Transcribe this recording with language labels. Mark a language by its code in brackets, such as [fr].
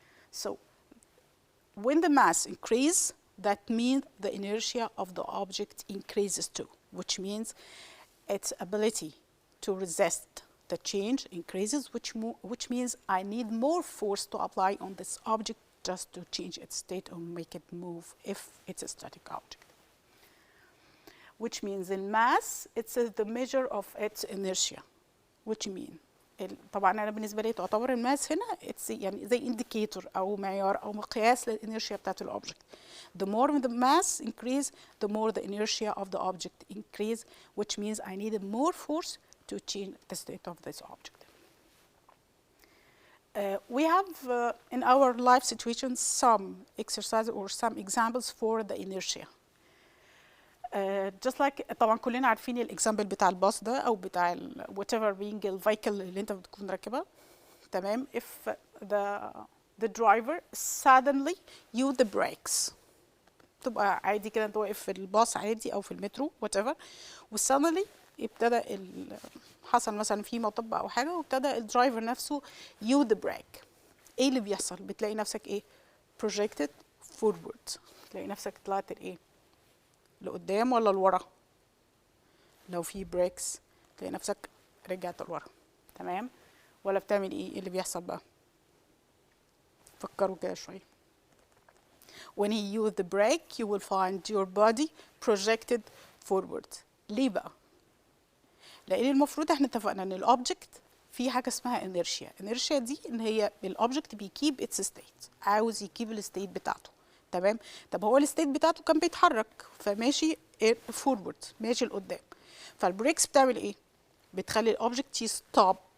[en] So when the mass increases, that means the inertia of the object increases too, which means its ability to resist the change increases, which means I need more force to apply on this object just to change its state or make it move if it's a static object. Which means in mass, it's the measure of its inertia, which means [ar] طبعا انا بالنسبه لي تعتبر الماس هنا it's يعني زي indicator او معيار او مقياس للانرشيا بتاعت الاوبجكت. [en] The more the mass increase, the more the inertia of the object increase, which means I need more force to change the state of this object. We have in our life situations some exercises or some examples for the inertia. Just like [ar] طبعا كلنا عارفين الاكزامبل بتاع الباص ده او بتاع whatever being الفيكل اللي انت بتكون راكبها، تمام. [en] If the driver suddenly use the brakes، [ar] تبقى عادي كده انت واقف في الباص عادي او في المترو whatever، وسuddenly ابتدى حصل مثلا في مطب او حاجه وابتدى الدرايفر نفسه [en] use the brake. [ar] ايه اللي بيحصل؟ بتلاقي نفسك ايه؟ [en] projected forward، [ar] تلاقي نفسك طلعت الايه؟ لقدام ولا لورا؟ لو في بريكس تلاقي نفسك رجعت لورا، تمام. ولا بتعمل ايه اللي بيحصل بقى؟ فكروا كده شويه. [en] When you use the brake you will find your body projected forward. [ar] ليه بقى؟ لان المفروض احنا اتفقنا ان الاوبجكت في حاجه اسمها inertia. inertia دي ان هي الاوبجكت بيكيب اتس ستيت، عاوز يكيب الستيت بتاعته. تمام. طب هو الستيت بتاعته كان بيتحرك فماشي فورورد، ماشي لقدام. فالبريكس بتعمل ايه؟ بتخلي الاوبجكت يستوب.